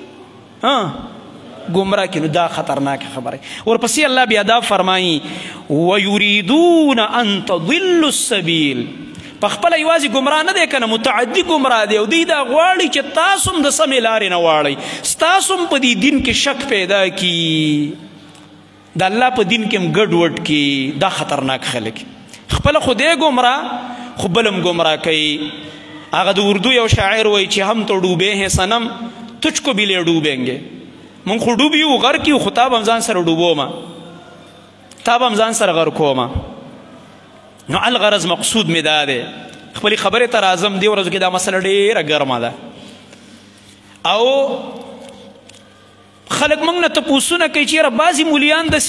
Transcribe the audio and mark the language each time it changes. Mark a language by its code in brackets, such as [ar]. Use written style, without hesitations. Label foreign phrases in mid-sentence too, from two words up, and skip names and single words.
[ps] ګمراه کړي نو دا خطرناکه خبره ورپسې الله بیا دا فرمایي [ar] ویریدون ان تضلوا السبیل [ps] په خپله یوازې ګمراه نه دی که نه متعدي ګمراه دی او دوی دا غواړي چې تاسو هم د سمې لارې نه واړئ ستاسو هم په دې دین کې شک پیدا کړي د الله په دین کې هم ګډوډ کړي دا خطرناک خلک خپله خو دی ګمراه خو بل هم ګمراه کوي. هغه د اردو یو شاعر وایي چې [ur] هم تو ډوبے ہیں صنم تجھ کو بھی لے ډوبیں گے. [ps] مونږ خو ډوب یو غر کې خو تا به هم ځان سره ډوبومه تا به هم ځان سره غر کومه. نو الغرض مقصود مې دا دی خپلې خبرې ته راځم. دې ورځو کې دا مسله ډېره ګرمه ده او خلک موږ نه تپوسونه کوي چې یاره بعضې مولیان داسې